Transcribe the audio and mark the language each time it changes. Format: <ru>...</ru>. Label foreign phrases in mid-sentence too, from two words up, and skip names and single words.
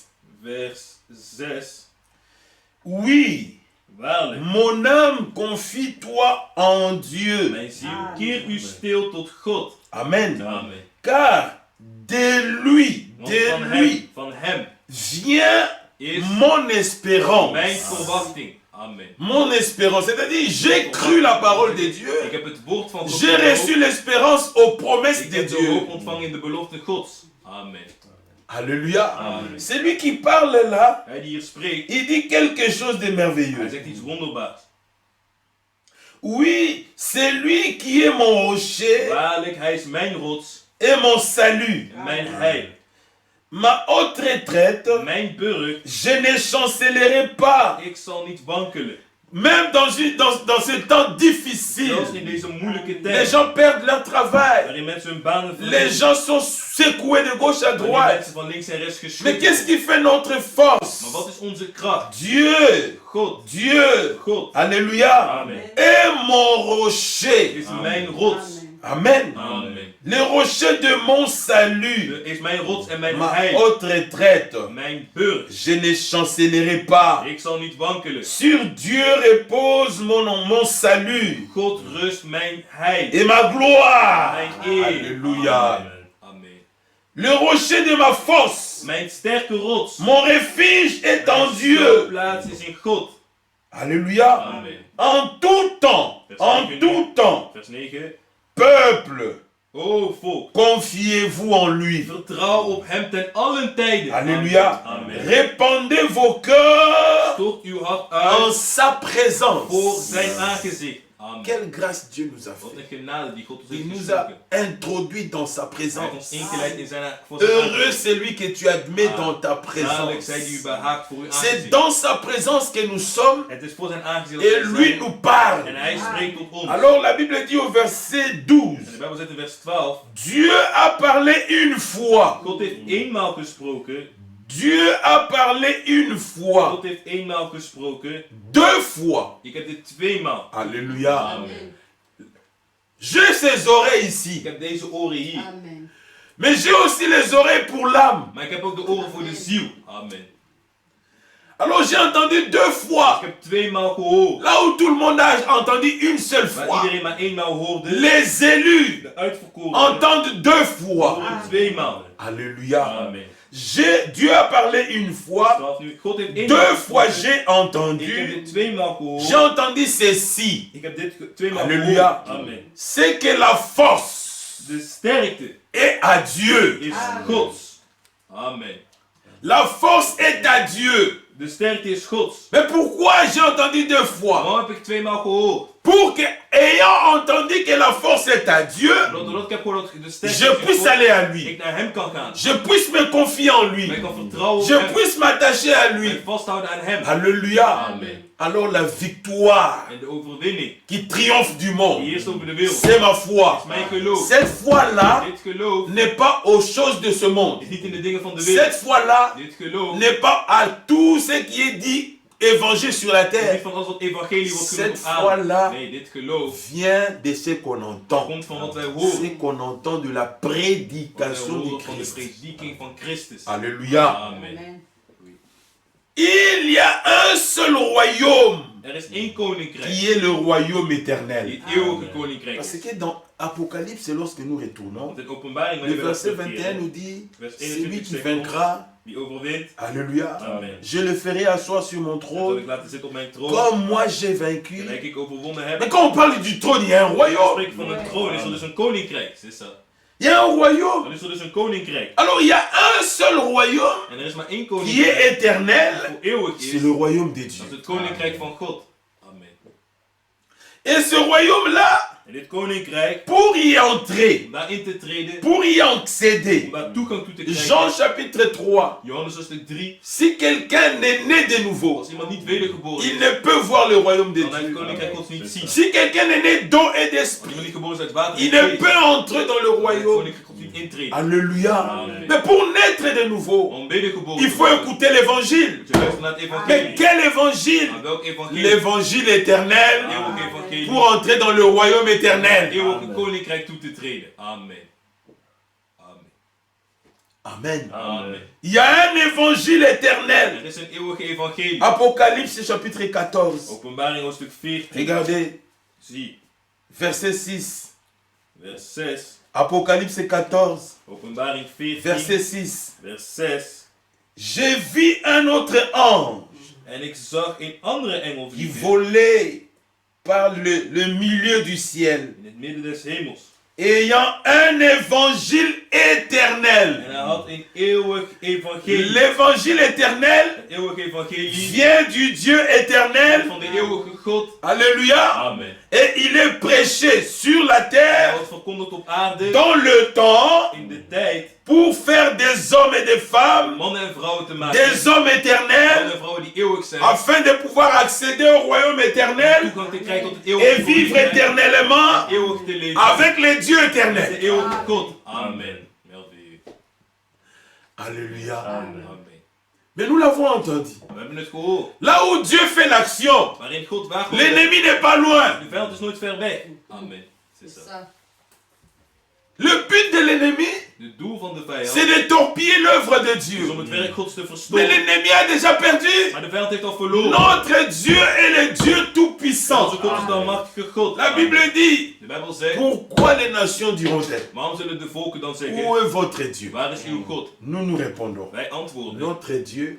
<nl>Vers 6.</nl> <fr>Oui,</fr> <nl>Waarlijk.</nl> <fr>mon âme, confie-toi en Dieu.</fr> <nl>Mijn ziel, keer u stil tot God. Amen. Amen.</nl> <fr>Car de lui,</fr> <nl>Want de van hem</nl> <fr>vient</fr> <nl>is</nl> <fr>mon espérance.</fr> <nl>mijn verwachting. Amen.</nl> <fr>Mon espérance, c'est-à-dire j'ai cru la parole de</fr> <nl>Ik</nl> <fr>Dieu.</fr> <nl>heb het woord van God</nl> <fr>J'ai reçu l'espérance aux promesses</fr> <nl>Ik</nl> <fr>de</fr> <nl>heb de hoop</nl> <fr>Dieu.</fr> <nl>ontvangen in de belofte Gods. Amen.</nl> <fr>Alléluia. Amen. Celui qui parle là,</fr> <nl>Hij die hier spreekt,</nl> <fr>il dit quelque chose de</fr> <nl>hij</nl> <fr>merveilleux.</fr> <nl>zegt iets wonderbaars.</nl> <fr>Oui, c'est lui qui est mon rocher</fr> <nl>Waarlijk, hij is mijn rots</nl> <fr>et mon salut.</fr> <nl>en mijn heil.</nl> <fr>Ma haute retraite,</fr> <nl>Mijn burg,</nl> <fr>je ne chancellerai pas.</fr> <nl>ik zal niet wankelen.</nl> <fr>Même dans ce temps difficile,</fr> <nl>Zelfs in deze moeilijke</nl> <fr>les</fr> <nl>tijd,</nl> <fr>gens perdent leur travail.</fr> <nl>waarin mensen hun banen</nl> <fr>Les</fr> <nl>verliezen,</nl> <fr>gens sont secoués de gauche à</fr> <nl>waarin</nl> <fr>droite.</fr> <nl>mensen van links en rechts</nl> <fr>Mais</fr> <nl>geschud</nl> <fr>qu'est-ce</fr> <nl>worden.</nl> <fr>qui fait notre force?</fr> <nl>Maar wat is onze kracht?</nl> <fr>Dieu,</fr> <nl>God,</nl> <fr>Dieu,</fr> <nl>God.</nl> <fr>alléluia, Amen. est mon</fr> <nl>Het</nl> <fr>rocher.</fr> <nl>is mijn rots. Amen. Amen.</nl> <fr>Le rocher de mon salut,</fr> <nl>Het is mijn rots en mijn</nl> <fr>ma</fr> <nl>heil.</nl> <fr>haute retraite.</fr> <nl>Mijn burg.</nl> <fr>Je ne chancellerai pas.</fr> <nl>Ik zal niet wankelen.</nl> <fr>Sur Dieu repose mon salut</fr> <nl>God rust mijn heil.</nl> <fr>et ma gloire.</fr> <nl>Mijn eer.</nl> <fr>Alléluia. Amen. Amen. Le rocher de ma force,</fr> <nl>Mijn sterke rots.</nl> <fr>mon refuge est en</fr> <nl>Mijn</nl> <fr>Dieu.</fr> <nl>plaats is in God.</nl> <fr>Alléluia. Amen. En tout temps, en tout temps,</fr> <nl>Vers 9.</nl> <fr>peuple,</fr> <nl>O volk,</nl> <fr>confiez-vous en lui.</fr> <nl>vertrouw op hem ten allen tijden.</nl> <fr>Alléluia. Amen. Répandez vos cœurs</fr> <nl>Stort uw hart</nl> <fr>en</fr> <nl>uit</nl> <fr>sa</fr> <nl>voor</nl> <fr>présence.</fr> <nl>zijn aangezicht. Amen.</nl> <fr>Quelle grâce Dieu nous a</fr> <nl>Wat</nl> <fr>fait.</fr> <nl>een genade die God ons heeft</nl> <fr>Il nous a</fr> <nl>geschonken.</nl> <fr>introduit dans sa</fr> <nl>Hij heeft ons</nl> <fr>présence.</fr> <nl>ingeleid in zijn voor zijn</nl> <fr>Heureux</fr> <nl>aangezicht.</nl> <fr>celui que tu admets dans ta</fr> <nl>Zalig</nl> <fr>présence.</fr> <nl>zij die u behaagt voor uw</nl> <fr>C'est</fr> <nl>aangezicht.</nl> <fr>dans sa présence que nous sommes</fr> <nl>Het is voor zijn aangezicht</nl> <fr>et</fr> <nl>dat wij</nl> <fr>lui</fr> <nl>zijn.</nl> <fr>nous parle.</fr> <nl>En hij spreekt tot ons.</nl> <fr>Alors la Bible dit au verset</fr> <nl>En</nl> <fr>12,</fr> <nl>de Bijbel zegt in vers 12.</nl> <fr>Dieu a parlé une fois.</fr> <nl>God heeft eenmaal gesproken.</nl> <fr>Dieu a parlé une fois.</fr> <nl>God heeft eenmaal gesproken.</nl> <fr>2 fois.</fr> <nl>Ik heb dit tweemaal.</nl> <fr>Alléluia. Amen. J'ai ces oreilles</fr> <nl>Ik</nl> <fr>ici.</fr> <nl>heb deze oren hier. Amen.</nl> <fr>Mais j'ai aussi les oreilles pour l'âme.</fr> <nl>Maar ik heb ook de oren voor de ziel. Amen.</nl> <fr>Alors j'ai entendu 2</fr> <nl>Ik</nl> <fr>fois.</fr> <nl>heb tweemaal gehoord.</nl> <fr>Là où tout le monde a entendu une seule</fr> <nl>Waar</nl> <fr>fois.</fr> <nl>iedereen maar eenmaal hoorde.</nl> <fr>Les élus</fr> <nl>De uitverkoren</nl> <fr>entendent 2 fois.</fr> <nl>horen tweemaal.</nl> <fr>Alléluia. Amen. Dieu a parlé une fois.</fr> <nl>12 nu. God heeft</nl> <fr>2</fr> <nl>eenmaal</nl> <fr>fois</fr> <nl>gesproken.</nl> <fr>j'ai</fr> <nl>Ik heb</nl> <fr>entendu.</fr> <nl>dit tweemaal gehoord.</nl> <fr>J'ai entendu ceci.</fr> <nl>Ik heb dit tweemaal</nl> <fr>Alléluia.</fr> <nl>gehoord. Amen.</nl> <fr>C'est que la force</fr> <nl>De sterkte</nl> <fr>est à Dieu.</fr> <nl>is Amen. Gods. Amen.</nl> <fr>La force est à Dieu.</fr> <nl>De sterkte is Gods.</nl> <fr>Mais pourquoi j'ai entendu 2 fois?</fr> <nl>Waarom heb ik tweemaal gehoord?</nl> <fr>Pour que, ayant entendu que la force est à Dieu,</fr> <nl>Doordat ik heb gehoord dat de sterkte</nl> <fr>je</fr> <nl>is</nl> <fr>puisse</fr> <nl>Gods,</nl> <fr>aller à lui.</fr> <nl>ik naar hem kan gaan.</nl> <fr>Je puisse me confier en lui.</fr> <nl>Dat ik kan vertrouwen op</nl> <fr>Je</fr> <nl>hem.</nl> <fr>puisse m'attacher à</fr> <nl>En</nl> <fr>lui.</fr> <nl>vasthouden aan hem.</nl> <fr>Alléluia. Amen. Alors la victoire</fr> <nl>En de overwinning</nl> <fr>qui triomphe du</fr> <nl>die</nl> <fr>monde,</fr> <nl>heerst over de wereld.</nl> <fr>c'est ma</fr> <nl>is</nl> <fr>foi.</fr> <nl>mijn geloof.</nl> <fr>Cette foi-là</fr> <nl>Dit geloof</nl> <fr>n'est pas aux choses de ce monde.</fr> <nl>is niet in de dingen van de wereld.</nl> <fr>Cette foi-là</fr> <nl>Dit geloof</nl> <fr>n'est pas à tout ce qui est dit évangile sur la</fr> <nl>is niet</nl> <fr>terre.</fr> <nl>van alles wat evangelie wordt</nl> <fr>Cette</fr> <nl>genoemd aan.</nl> <fr>foi-là</fr> <nl>Nee, dit geloof</nl> <fr>vient de ce qu'on entend.</fr> <nl>komt van wat wij</nl> <fr>Ce</fr> <nl>horen.</nl> <fr>qu'on entend de la</fr> <nl>Wat wij</nl> <fr>prédication du</fr> <nl>horen van de</nl> <fr>Christ.</fr> <nl>prediking van Christus.</nl> <fr>Alléluia. Amen. Amen. Il y a un seul royaume</fr> <nl>Er is één koninkrijk.</nl> <fr>qui est le royaume</fr> <nl>Die</nl> <fr>éternel.</fr> <nl>het eeuwige koninkrijk</nl> <fr>Parce</fr> <nl>is.</nl> <fr>que dans Apocalypse, lorsque nous retournons,</fr> <nl>Want in openbaring</nl> <fr>le</fr> <nl>wanneer we dat</nl> <fr>verset 21</fr> <nl>terugkeren,</nl> <fr>nous dit,</fr> <nl>vers</nl> <fr>celui</fr> <nl>21</nl> <fr>qui</fr> <nl>zegt</nl> <fr>vaincra,</fr> <nl>wie overwint,</nl> <fr>Alléluia, amen. je le ferai asseoir sur mon</fr> <nl>Dat zal</nl> <fr>trône,</fr> <nl>ik laten zitten op mijn troon.</nl> <fr>comme moi j'ai vaincu.</fr> <nl>Gelijk ik overwonnen heb.</nl> <fr>Mais quand on parle du trône, il y a un</fr> <nl>Als we</nl> <fr>royaume.</fr> <nl>spreken van een troon, is er dus een koninkrijk. Is dat?</nl> <fr>Il y a un royaume.</fr> <nl>Dan is er dus een koninkrijk.</nl> <fr>Alors il y a un seul royaume</fr> <nl>En er is maar één</nl> <fr>qui est</fr> <nl>koninkrijk</nl> <fr>éternel.</fr> <nl>dat voor eeuwig</nl> <fr>C'est</fr> <nl>is.</nl> <fr>le royaume de</fr> <nl>Dat is</nl> <fr>Dieu.</fr> <nl>het koninkrijk van God. Amen.</nl> <fr>Et ce royaume-là,</fr> <nl>En dit koninkrijk,</nl> <fr>pour y entrer,</fr> <nl>om daarin te treden,</nl> <fr>pour y accéder,</fr> <nl>om daar toegang toe te</nl> <fr>Jean</fr> <nl>krijgen.</nl> <fr>chapitre 3,</fr> <nl>Johannes hoofdstuk 3.</nl> <fr>si quelqu'un est né de nouveau,</fr> <nl>Als iemand niet wedergeboren</nl> <fr>il</fr> <nl>is,</nl> <fr>ne peut voir le royaume de</fr> <nl>kan hij het</nl> <fr>Dieu.</fr> <nl>koninkrijk Gods niet zien.</nl> <fr>Si quelqu'un est né d'eau et</fr> <nl>Als iemand</nl> <fr>d'esprit,</fr> <nl>niet geboren is uit water</nl> <fr>il</fr> <nl>en</nl> <fr>ne</fr> <nl>geest,</nl> <fr>peut entrer dans le</fr> <nl>kan het</nl> <fr>royaume.</fr> <nl>koninkrijk Gods niet intreden.</nl> <fr>Alléluia. Amen. Mais pour naître de nouveau,</fr> <nl>Om wedergeboren</nl> <fr>il</fr> <nl>te</nl> <fr>faut</fr> <nl>worden,</nl> <fr>écouter l'évangile.</fr> <nl>moet je luisteren naar het</nl> <fr>Mais</fr> <nl>evangelie.</nl> <fr>quel évangile?</fr> <nl>Maar welk evangelie?</nl> <fr>L'évangile éternel</fr> <nl>Het eeuwige evangelie.</nl> <fr>pour entrer dans le royaume</fr> <nl>Het</nl> <fr>éternel.</fr> <nl>eeuwige koninkrijk toe te treden. Amen. Amen. Amen. Amen.</nl> <fr>Il y a un évangile éternel.</fr> <nl>Er is een eeuwige evangelie.</nl> <fr>Apocalypse chapitre 14.</fr> <nl>Openbaring hoofdstuk 14.</nl> <fr>Regardez,</fr> <nl>Zie,</nl> <fr>verset 6.</fr> <nl>vers 6.</nl> <fr>Apocalypse 14,</fr> <nl>Openbaring 14.</nl> <fr>verset 6.</fr> <nl>Vers 6.</nl> <fr>J'ai vu un autre ange</fr> <nl>En ik zag een andere engel</nl> <fr>qui</fr> <nl>vliegen</nl> <fr>volait par le milieu du ciel,</fr> <nl>in het midden des hemels.</nl> <fr>ayant un évangile éternel.</fr> <nl>En hij had een eeuwig evangelie.</nl> <fr>L'évangile éternel</fr> <nl>Het eeuwige evangelie</nl> <fr>vient du Dieu éternel.</fr> <nl>van de eeuwige God.</nl> <fr>Alléluia. Amen. Et il est prêché sur la</fr> <nl>Hij</nl> <fr>terre</fr> <nl>wordt verkondigd op aarde</nl> <fr>dans le temps</fr> <nl>in de tijd</nl> <fr>pour faire des hommes et des femmes,</fr> <nl>mannen en vrouwen te maken.</nl> <fr>des hommes</fr> <nl>Mannen</nl> <fr>éternels,</fr> <nl>en vrouwen die eeuwig zijn.</nl> <fr>afin de pouvoir accéder au royaume éternel</fr> <nl>Toegang te krijgen tot het</nl> <fr>et</fr> <nl>eeuwige</nl> <fr>vivre</fr> <nl>koninkrijk.</nl> <fr>éternellement</fr> <nl>Eeuwig te leven.</nl> <fr>avec le Dieu</fr> <nl>Met de</nl> <fr>éternel.</fr> <nl>eeuwige God.</nl> <fr>Amen. Merveilleux. Alléluia. Amen. Mais nous l'avons entendu.</fr> <nl>We hebben het gehoord.</nl> <fr>Là où Dieu fait l'action,</fr> <nl>Waarin God waar</nl> <fr>l'ennemi n'est pas loin.</fr> <nl>de vijand is nooit ver weg.</nl> <fr>Amen. C'est C'est ça. ça. Le but de l'ennemi,</fr> <nl>Het doel van de vijand</nl> <fr>c'est de torpiller l'œuvre de</fr> <nl>is</nl> <fr>Dieu.</fr> <nl>om het werk Gods te</nl> <fr>Mais</fr> <nl>verstoren.</nl> <fr>l'ennemi a déjà perdu.</fr> <nl>Maar de vijand heeft al verloren.</nl> <fr>Notre Dieu est le Dieu tout-puissant.</fr> <nl>Onze God is de almachtige God.</nl> <fr>La Bible dit,</fr> <nl>De Bijbel zegt,</nl> <fr>pourquoi les nations diront-elles,</fr> <nl>waarom zullen de volken dan</nl> <fr>où</fr> <nl>zeggen,</nl> <fr>est votre Dieu?</fr> <nl>waar is uw God?</nl> <fr>Nous nous répondons,</fr> <nl>Wij antwoorden, notre Dieu</nl>